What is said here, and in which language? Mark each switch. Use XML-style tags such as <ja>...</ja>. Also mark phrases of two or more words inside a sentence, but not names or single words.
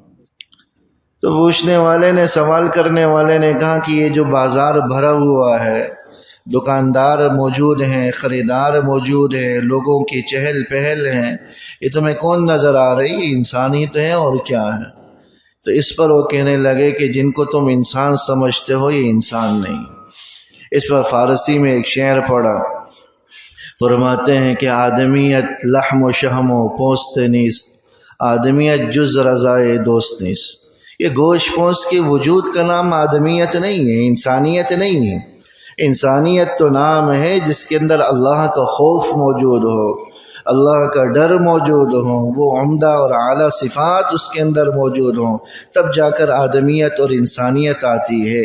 <ur>تو پوچھنے والے نے، سوال کرنے والے نے کہا کہ یہ جو بازار بھرا ہوا ہے، دکاندار موجود ہیں، خریدار موجود ہیں، لوگوں کی چہل پہل ہیں، یہ تمہیں کون نظر آ رہی؟ یہ انسان ہی تو ہے اور کیا ہے؟ تو اس پر وہ کہنے لگے کہ جن کو تم انسان سمجھتے ہو یہ انسان نہیں۔ اس پر فارسی میں ایک شعر پڑھا، فرماتے ہیں کہ</ur> <fa>آدمیت لحم و شہم و پوست نیست، آدمیت جز رضائے دوست نیست۔</fa> <ur>یہ گوشت پوست کے وجود کا نام آدمیت نہیں ہے، انسانیت نہیں ہے۔ انسانیت تو نام ہے جس کے اندر اللہ کا خوف موجود ہو، اللہ کا ڈر موجود ہو، وہ عمدہ اور اعلیٰ صفات اس کے اندر موجود ہوں، تب جا کر آدمیت اور انسانیت آتی ہے۔</ur>